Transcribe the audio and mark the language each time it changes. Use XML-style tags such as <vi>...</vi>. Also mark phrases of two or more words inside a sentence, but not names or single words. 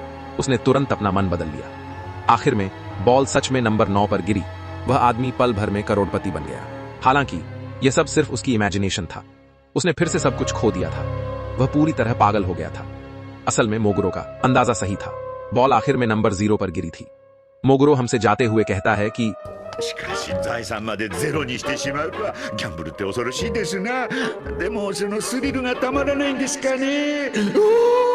<hi>उसने तुरंत अपना मन बदल लिया। आखिर में बॉल सच में नंबर 9 पर गिरी। वह आदमी पल भर में करोड़पति बन गया। हालांकि यह सब सिर्फ उसकी इमेजिनेशन था। उसने फिर से सब कुछ खो दिया था। वह पूरी तरह पागल हो गया था। असल में मोगुरो का अंदाजा सही था। बॉल आखिर में नंबर 0 पर गिरी थी। मोगुरो हमसे जाते हुए कहता है कि</hi> <ja>しかし財産までゼロにしてしまうとはギャンブルって恐ろしいですな。でもそのスリルがたまらないんですかね。</ja>